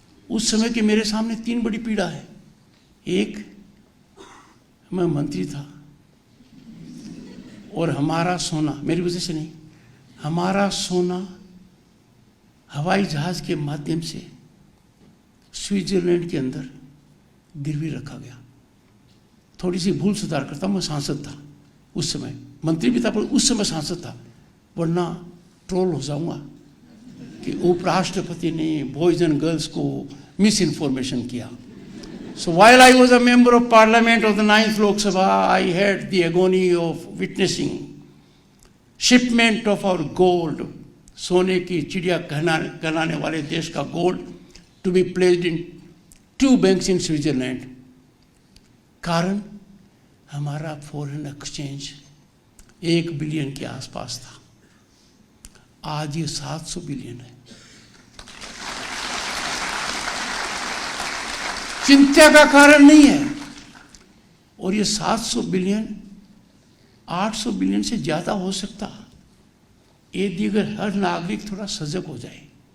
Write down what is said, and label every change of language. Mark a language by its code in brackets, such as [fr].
[hi] उस समय के मेरे सामने 3 बड़ी पीड़ा है। एक, मैं मंत्री था और हमारा सोना, मेरी वजह से नहीं, हमारा सोना हवाई जहाज के माध्यम से स्विट्जरलैंड के अंदर गिरवी रखा गया। थोड़ी सी भूल सुधार करता हूं, मैं सांसद था उस समय, मंत्री भी था पर उस समय सांसद था, वरना ट्रोल हो जाऊंगा कि उपराष्ट्रपति ने बॉयज एंड गर्ल्स को मिस इन्फॉर्मेशन किया। [en] So while I was a member of Parliament of the 9th Lok Sabha, I had the agony of witnessing shipment of our gold, [hi] सोने की चिड़िया कहलाने वाले देश का gold, [en] to be placed in 2 banks in Switzerland। [hi] कारण हमारा foreign exchange 1 billion के आसपास था। आज ये 700 बिलियन है। चिंता का कारण नहीं है। और ये 700 बिलियन 800 बिलियन से ज्यादा हो सकता यदि अगर हर नागरिक थोड़ा सजग हो जाए।